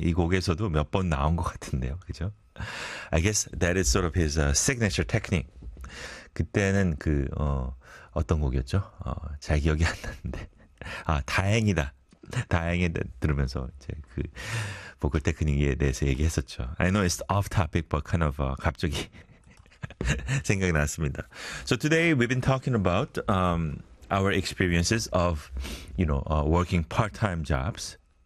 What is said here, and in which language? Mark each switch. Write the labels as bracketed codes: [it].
[ko] 이 곡에서도 몇번 나온 것 같은데요, 그죠? [en] I guess that is sort of his signature technique. [ko] 그때는 어떤 곡이었죠? 잘 기억이 안 나는데. 아, 다행이다. 다행이다. 들으면서 이제 그 보컬 테크닉에 대해서 얘기했었죠. [en] I know it's off topic, but kind of [ko] 갑자기 생각이 났습니다. [en] So today we've been talking about our experiences of, working part-time jobs.